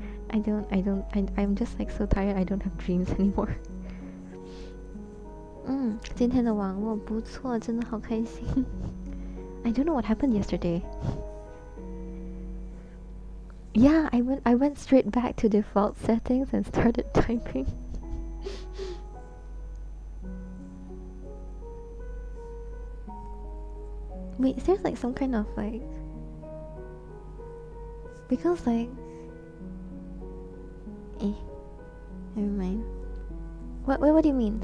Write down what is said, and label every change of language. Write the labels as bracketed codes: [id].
[en] I'm just like so tired. I don't have dreams anymore. [zh] 今天的网络不错，真的好开心。 [en] I don't know what happened yesterday. Yeah, I went straight back to default settings and started typing. Wait, is there like some kind of like, because like never mind. What do you mean?